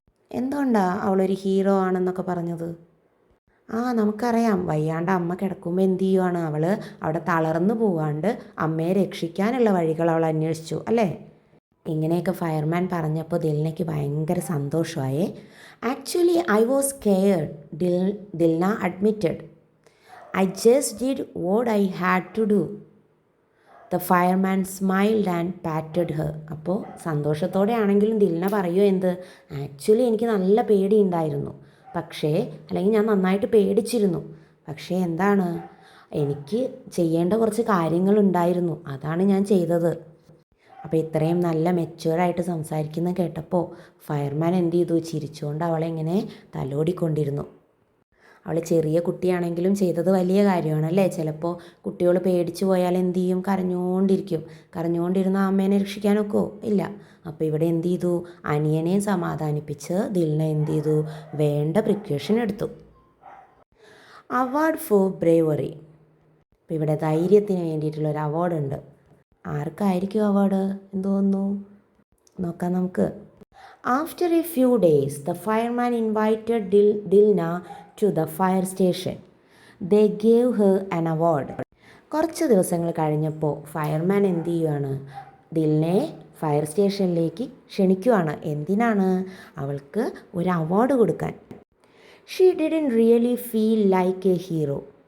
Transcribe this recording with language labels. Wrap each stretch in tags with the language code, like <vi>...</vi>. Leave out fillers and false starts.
<ml>എന്തുകൊണ്ടാണ് അവളൊരു ഹീറോ ആണെന്നൊക്കെ പറഞ്ഞത്? നമുക്കറിയാം, വയ്യാണ്ട് അമ്മ കിടക്കുമ്പോൾ എന്ത് ചെയ്യുവാണ്, അവൾ അവിടെ തളർന്നു പോവാണ്ട് അമ്മയെ രക്ഷിക്കാനുള്ള വഴികൾ അവൾ അന്വേഷിച്ചു അല്ലേ. ഇങ്ങനെയൊക്കെ ഫയർമാൻ പറഞ്ഞപ്പോൾ ദിൽനയ്ക്ക് ഭയങ്കര സന്തോഷമായി.</ml> <en>Actually I was scared, Dilna admitted. I just did what I had to do. The fireman smiled and patted her.</en> <ml>അപ്പോൾ സന്തോഷത്തോടെ ആണെങ്കിലും ദിൽന പറയുമോ എന്ത്, ആക്ച്വലി എനിക്ക് നല്ല പേടിയുണ്ടായിരുന്നു, അല്ലെങ്കിൽ ഞാൻ നന്നായിട്ട് പേടിച്ചിരുന്നു. പക്ഷേ എന്താണ്, എനിക്ക് ചെയ്യേണ്ട കുറച്ച് കാര്യങ്ങളുണ്ടായിരുന്നു, അതാണ് ഞാൻ ചെയ്തത്. അപ്പോൾ ഇത്രയും നല്ല മെച്യൂർഡായിട്ട് സംസാരിക്കുന്ന കേട്ടപ്പോൾ ഫയർമാൻ എന്ത് ചെയ്തു, ചിരിച്ചുകൊണ്ട് അവളെ ഇങ്ങനെ തലോടിക്കൊണ്ടിരുന്നു. അവൾ ചെറിയ കുട്ടിയാണെങ്കിലും ചെയ്തത് വലിയ കാര്യമാണല്ലേ. ചിലപ്പോൾ കുട്ടികൾ പേടിച്ചു പോയാൽ എന്ത് ചെയ്യും, കരഞ്ഞുകൊണ്ടിരുന്ന അമ്മേനെ രക്ഷിക്കാനൊക്കെ ഇല്ല. അപ്പോൾ ഇവിടെ എന്ത് ചെയ്തു, അനിയനെ സമാധാനിപ്പിച്ച് ദിൽന എന്ത് ചെയ്തു, വേണ്ട പ്രിക്കോഷൻ എടുത്തു.</ml> <en>Award for bravery.</en> <ml>അപ്പോൾ ഇവിടെ ധൈര്യത്തിന് വേണ്ടിയിട്ടുള്ളൊരു അവാർഡുണ്ട്. ആർക്കായിരിക്കും അവാർഡ് എന്ന് തോന്നുന്നു, നോക്കാം നമുക്ക്.</ml> <en>After a few days, the fireman invited Dilna to the fire station. They gave her an award.</en> <ml>കുറച്ച് ദിവസങ്ങൾ കഴിഞ്ഞപ്പോൾ ഫയർമാൻ എന്ത് ചെയ്യുകയാണ്, ദിൽനയെ ഫയർ സ്റ്റേഷനിലേക്ക് ക്ഷണിക്കുവാണ്. എന്തിനാണ്, അവൾക്ക് ഒരു അവാർഡ് കൊടുക്കാൻ.</ml> <en>She didn't really feel like a hero.</en>